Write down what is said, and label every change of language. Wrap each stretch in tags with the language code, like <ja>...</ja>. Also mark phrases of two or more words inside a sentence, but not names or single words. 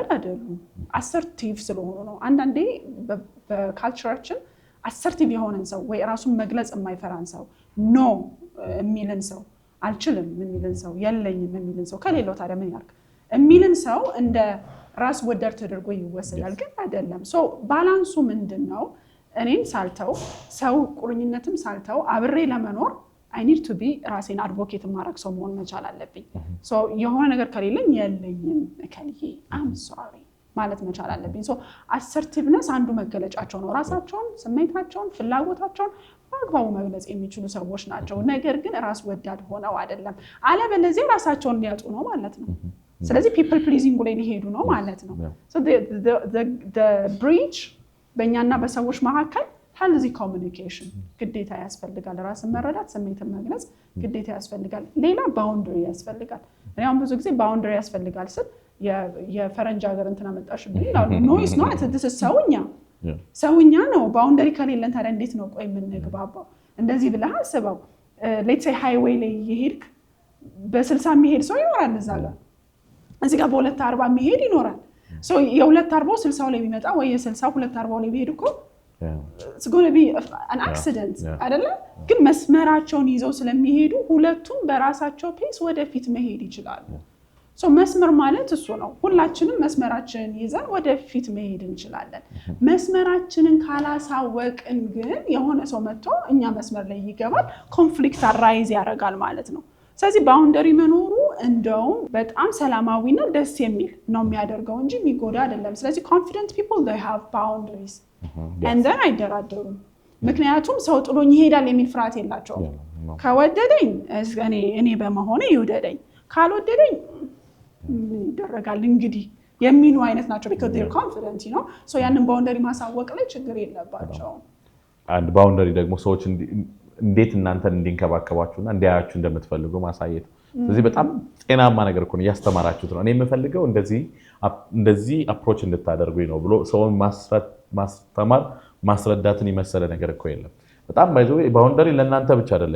<am>አይደሉም አሰርቲቭ ስለሆኑ ነው አንዳንዴ በካልቸራችን አሰርቲቭ የሆነን ሰው ወይ ራሱን መግለጽ የማይፈራን ሰው ኖ የሚልን ሰው አልችልም የሚልን ሰው የለኝም የሚልን ሰው ከሌለው ታዲያ ምን ያርግ የሚልን ሰው እንደ ራስ ወዳድ ተደርጎ ይወሰዳል ግን አይደለም ሶ ባላንሱ ምንድነው እኔን ሳልተው ሰው ቁርኝነትም ሳልተው አብሬ ለመኖር</am> <en>I need to be</en> <am>ራሴን አድቮኬት ማድረግ ሰው መሆን መቻል አለብኝ ሶ የሆነ ነገር ከሌለኝ የለኝም ከልዬ</am> <en>I'm sorry</en> <am>ማለት መቻል አለብኝ ሶ አሰርቲቭነስ አንዱ መገለጫቸው ነው ራሳቸውን ስሜታቸውን ፍላጎታቸውን በአግባቡ መግለጽ የሚችሉ ሰዎች ናቸው ነገር ግን ራስ ወዳድ ሆነው አይደለም አለበለዚያ ራሳቸውን ሊያጡ ነው ማለት ነው ስለዚህ</am> <en>people pleasing</en> <am>ላይ ሊሄዱ ነው ማለት ነው</am> <en>so the bridge</en> <am>በእኛና በሰዎች መካከል healthy communication ግዴታ ያስፈልጋል ራስን መረዳት ስሜትን መግለጽ ግዴታ ያስፈልጋል ሌላ ባውንደሪ ያስፈልጋል እኔም ብዙ ጊዜ ባውንደሪ ያስፈልጋል ስል የፈረንጅ ሀገር እንትና መጣሽብኝ ይላሉ</am> <en>no it's not this is</en> <am>ሰውኛ ነው ባውንደሪ ከሌለን ታዲያ እንዴት ነው ቆይ ምን ንግባባው እንደዚህ ብለህ አስበው</am> <en>let's say highway</en> <am>ላይ ይሄድክ በ60 የሚሄድ ሰው ይኖራል እዛ ጋር እዚህ ጋር በ240 የሚሄድ ይኖራል so የ240 60 ላይ ቢመጣ ወይ የ60 240 ላይ ቢሄድ እኮ</am> <en>it's going to be an accident</en> <am>አይደለ ግን መስመራቸውን ይዘው ስለሚሄዱ ሁለቱም በራሳቸው ፔስ ወደፊት መሄድ ይችላሉ so መስመር ማለት እሱ ነው ሁላችንም መስመራችንን ይዘን ወደፊት መሄድ እንችላለን መስመራችንን ካላሳወቅን ግን የሆነ ሰው መጥቶ እኛ መስመር ላይ ይገባል</am> <en>conflict arise</en> <am>ያደርጋል ማለት ነው ስለዚህ ባውንደሪ መኖሩ እንደው በጣም ሰላማዊና ደስ የሚል ነው የሚያደርገው እንጂ የሚጎዳ አይደለም ስለዚህ</am> <en>confident people they have boundaries and then</en> <am>አይደራደሩም ምክንያቱም ሰው ጥሎኝ ይሄዳል የሚል ፍርሃት የላቸውም ከወደደኝ እኔ በመሆኔ ይወደደኝ ካልወደደኝ ይደረጋል እንግዲህ የሚሉ አይነት ናቸው</am> <en>because they are confident you know so</en> <am>ያንን ባውንደሪ ማሳወቅ ላይ ችግር የለባቸው አንድ ባውንደሪ ደግሞ ሰዎች እንዴት እናንተን እንዲንከባከባችሁና እንዲያያችሁ እንደምትፈልጉ ማሳየት ስለዚህ በጣም ጤናማ ነገር እኮ ነው ያስተማራችሁት ነው እኔ የምፈልገው እንደዚህ አፕሮች እንድታደርጉኝ ነው ብሎ ሰውን ማስተማር ማስረዳትን የመሰለ ነገር እኮ የለም በጣም ባይዘው ባውንደሪ ለእናንተ ብቻ አይደለም</am>